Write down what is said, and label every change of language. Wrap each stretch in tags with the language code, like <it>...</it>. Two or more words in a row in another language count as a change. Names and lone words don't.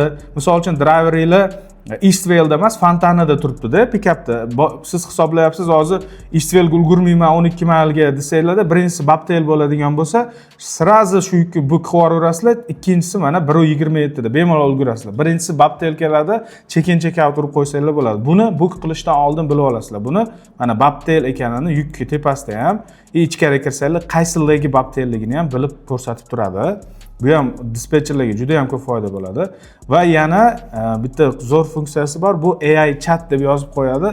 <uz>Misol uchun driverlar Eastvale'da emas, Fontanada turibdi-da, pick-upda. Siz hisoblayapsiz, hozir Eastvalga ulgurmayman 12 maylga desanglarda, birinchisi bobtail bo'ladigan bo'lsa, sirazi shu yukni bu qilaverasizlar, ikkinchisi mana 1.27 da bemalol ulgurasizlar. Birinchisi bobtail keladi,</uz> <en>check-in check-out</en> <uz>urib qo'ysanglar bo'ladi. Buni book qilishdan oldin bilib olasizlar. Buni mana bobtail ekanini yukki tepasida ham, ichkariga kirsanglar qaysi legi bobtailligini ham bilib ko'rsatib turadi. Bu ham dispetcherlarga juda ham ko'p foyda bo'ladi. Va yana bitta zo'r funksiyasi bor. Bu</uz> <en>AI chat</en> <uz>deb yozib qo'yadi.</uz>